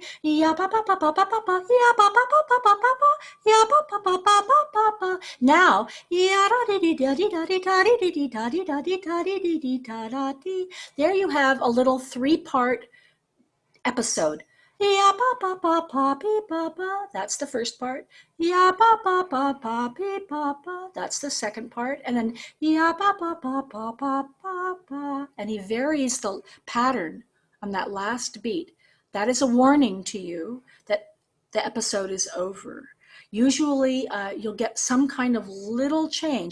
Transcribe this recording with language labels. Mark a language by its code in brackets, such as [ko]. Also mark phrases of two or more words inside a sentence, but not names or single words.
[en] Now, there you have a little 3-part episode. Yeah, ba ba ba ba beep ba ba. That's the first part. Yeah, ba ba ba ba beep ba ba. That's the second part. And then yeah, ba ba ba ba ba ba ba. And he varies the pattern on that last beat. That is a warning to you that the episode is over. Usually, you'll get some kind of little change.